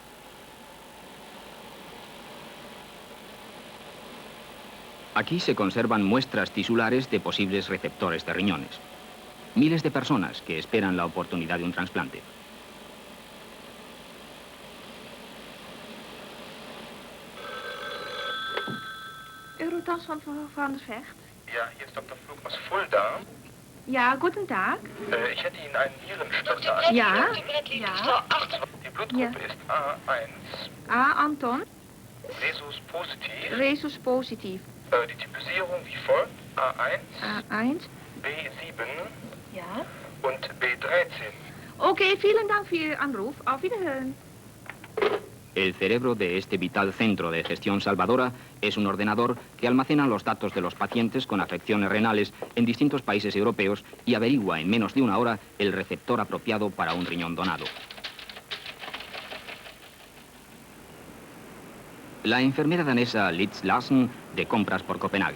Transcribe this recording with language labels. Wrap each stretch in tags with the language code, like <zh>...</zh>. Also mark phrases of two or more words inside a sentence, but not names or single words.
<es>Aquí se conservan muestras tisulares de posibles receptores de riñones. Miles de personas que esperan la oportunidad de un trasplante.</es> <de>Eurotransplant van der Vecht. Ja, hier ist Dr. Flug aus Fulda. Ja, guten Tag. Ich hätte Ihnen einen Nierenspender an. Ja. Ja. Die Blutgruppe ist A1. A. Anton. Rhesus positiv.</de> <nl>Rhesus positief.</nl> <de>Die Typisierung wie folgt. A1. A1. B7. Ja. Und B13. Okay, vielen Dank für Ihren Anruf. Auf Wiederhören.</de> <es>El cerebro de este vital centro de gestión salvadora es un ordenador que almacena los datos de los pacientes con afecciones renales en distintos países europeos y averigua en menos de una hora el receptor apropiado para un riñón donado. La enfermera danesa Liz Larsen, de compras por Copenhague.</es>